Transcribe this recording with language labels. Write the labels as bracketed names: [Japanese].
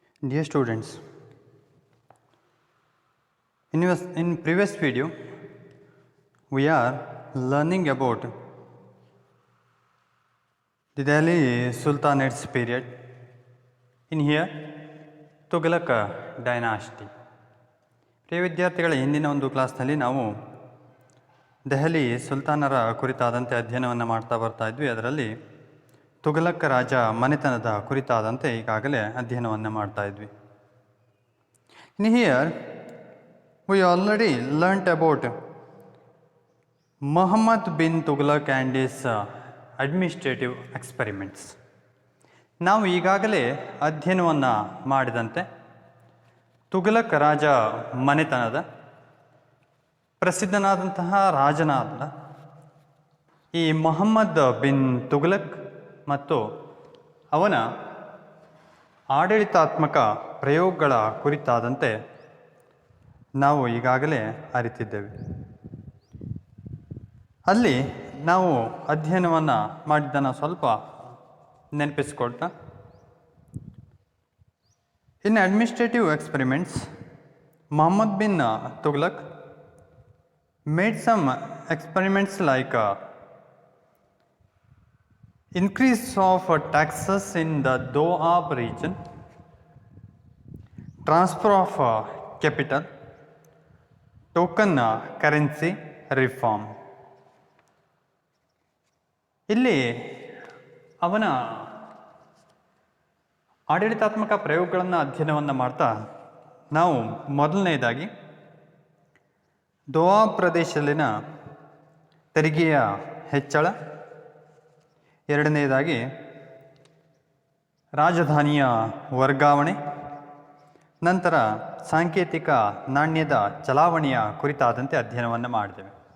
[English] Dear students, in previous video we are learning about the Delhi Sultanate's period. In here, Tughlaq dynasty. [Kannada] ಪ್ರಿಯ ವಿದ್ಯಾರ್ಥಿಗಳ ಹಿಂದಿನ ಒಂದು ಕ್ಲಾಸ್ನಲ್ಲಿ ನಾವು ದೆಹಲಿ ಸುಲ್ತಾನರ ಕುರಿತಾದಂತೆ ಅಧ್ಯಯನವನ್ನು ಮಾಡ್ತಾ ಬರ್ತಾ ಇದ್ವಿ. ಅದರಲ್ಲಿ ತುಘಲಕ್ ರಾಜ ಮನೆತನದ ಕುರಿತಾದಂತೆ ಈಗಾಗಲೇ ಅಧ್ಯಯನವನ್ನು ಮಾಡ್ತಾ ಇದ್ವಿ. [English] In here we already learnt about Muhammad bin Tughlaq and his administrative experiments. [Kannada] ನಾವು ಈಗಾಗಲೇ ಅಧ್ಯಯನವನ್ನು ಮಾಡಿದಂತೆ ತುಘಲಕ್ ರಾಜ ಮನೆತನದ ಪ್ರಸಿದ್ಧನಾದಂತಹ ರಾಜನಾದ ಈ ಮೊಹಮ್ಮದ್ ಬಿನ್ ತುಘಲಕ್ ಮತ್ತು ಅವನ ಆಡಳಿತಾತ್ಮಕ ಪ್ರಯೋಗಗಳ ಕುರಿತಾದಂತೆ ನಾವು ಈಗಾಗಲೇ ಅರಿತಿದ್ದೇವೆ. ಅಲ್ಲಿ ನಾವು ಅಧ್ಯಯನವನ್ನು ಮಾಡಿದ್ದನ್ನು ಸ್ವಲ್ಪ ನೆನಪಿಸ್ಕೊಳ್ತಾ, [English] in administrative experiments, Muhammad bin Tughlaq made some experiments like increase of taxes in the Doab region, transfer of capital, token currency reform. [Kannada] ಇಲ್ಲಿ ಅವನ ಆಡಳಿತಾತ್ಮಕ ಪ್ರಯೋಗಗಳನ್ನು ಅಧ್ಯಯನವನ್ನು ಮಾಡ್ತಾ ನಾವು ಮೊದಲನೆಯದಾಗಿ ದೋಆಬ್ ಪ್ರದೇಶದಲ್ಲಿನ ತೆರಿಗೆಯ ಹೆಚ್ಚಳ, ಎರಡನೆಯದಾಗಿ ರಾಜಧಾನಿಯ ವರ್ಗಾವಣೆ, ನಂತರ ಸಾಂಕೇತಿಕ ನಾಣ್ಯದ ಚಲಾವಣೆಯ ಕುರಿತಾದಂತೆ ಅಧ್ಯಯನವನ್ನು ಮಾಡಿದ್ದೇವೆ.